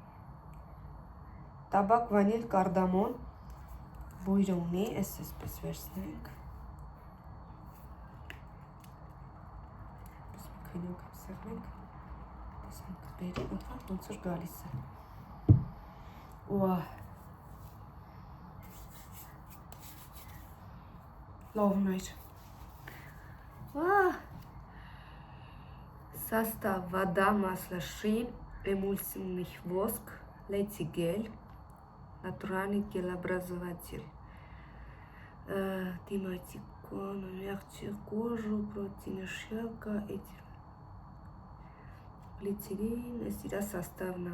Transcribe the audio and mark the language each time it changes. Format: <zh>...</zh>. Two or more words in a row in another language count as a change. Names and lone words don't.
<hy>տաբակ, վանիլ, կարդամոն, բույրը ունի, այսպես վերցնենք, քնյակ սեղմենք, տեսանք բերի, ոնց որ գալիս է, լավն էր,</hy> <ru>состав вода, масло ши, эмульсионный воск, летигель, натуральный гелеобразователь, диматикон, мягче кожу, против шелка, глицерин, сюда составно.</ru>